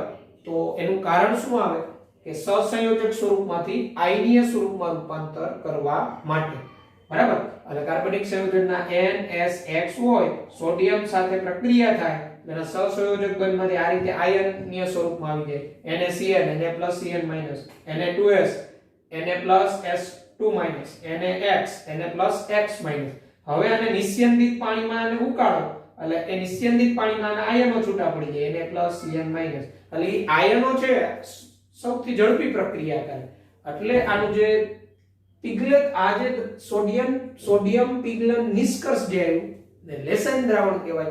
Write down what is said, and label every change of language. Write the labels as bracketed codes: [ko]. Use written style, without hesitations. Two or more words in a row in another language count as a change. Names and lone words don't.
[gu] તો એનું કારણ શું આવે કે સહસંયોજક સ્વરૂપમાંથી આયનીય સ્વરૂપમાં રૂપાંતર કરવા માટે. બરાબર. એટલે કાર્બનિક સંયોજનના NSX હોય સોડિયમ સાથે પ્રક્રિયા થાય અને સહસંયોજક બંધમાંથી આ રીતે આયનીય સ્વરૂપમાં આવી જાય NaCN, Na+Cn-, Na2S, Na+S2-, NaX, Na+X-. હવે આને નિસ્યંદિત પાણીમાં આને ઉકાળો એટલે એ નિસ્યંદિત પાણીમાં આના આયનો છૂટા પડી જાય Na+Cn-. એટલે એ આયનો છે સૌથી ઝડપી પ્રક્રિયા કરે. એટલે આનું જે પિગલેટ આ જે સોડિયમ પિગલન નિષ્કર્ષ જે આવ્યું ને લેસાઇન દ્રાવણ કહેવાય.